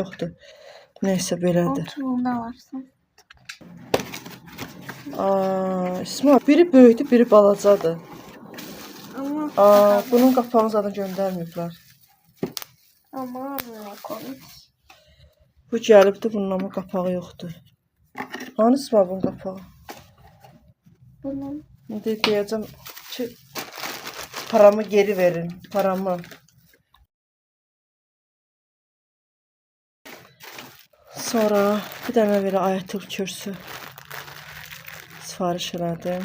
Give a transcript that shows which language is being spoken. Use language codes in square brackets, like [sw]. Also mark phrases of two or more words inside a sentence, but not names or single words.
[az] yoxdur. Neyse belədir. Oturumda varsın. İsmail, biri böyükdür, biri balacadır. Ama Bunun qapağını zaten göndərməyiblər. [tr] ama ne komik. [az] Bu gəlibdi, bunun ama qapağı yoxdur. Hani İsmail bunun qapağı? Bunun İndi deyəcəm ki, [tr] paramı geri verin, paramı. [az] Sonra bir dənə belə Ayətül kürsü sifariş elədim.